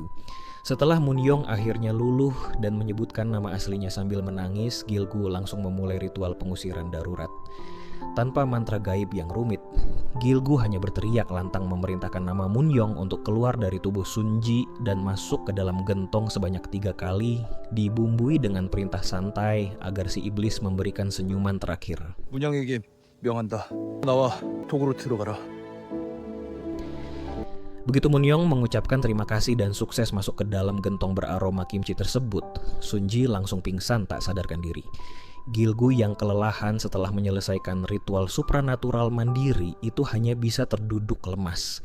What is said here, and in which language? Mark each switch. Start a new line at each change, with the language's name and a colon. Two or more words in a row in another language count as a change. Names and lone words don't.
Indonesian: Setelah Munyong akhirnya luluh dan menyebutkan nama aslinya sambil menangis, Gilgu langsung memulai ritual pengusiran darurat. Tanpa mantra gaib yang rumit, Gilgu hanya berteriak lantang memerintahkan nama Munyong untuk keluar dari tubuh Sunji dan masuk ke dalam gentong sebanyak 3 kali, dibumbui dengan perintah santai agar si iblis memberikan senyuman terakhir.
Korean: 문영에게 명한다. 나와 독으로 들어가라.
Indonesian: Begitu Munyong mengucapkan terima kasih dan sukses masuk ke dalam gentong beraroma kimchi tersebut, Sunji langsung pingsan tak sadarkan diri. Gilgu yang kelelahan setelah menyelesaikan ritual supranatural mandiri itu hanya bisa terduduk lemas.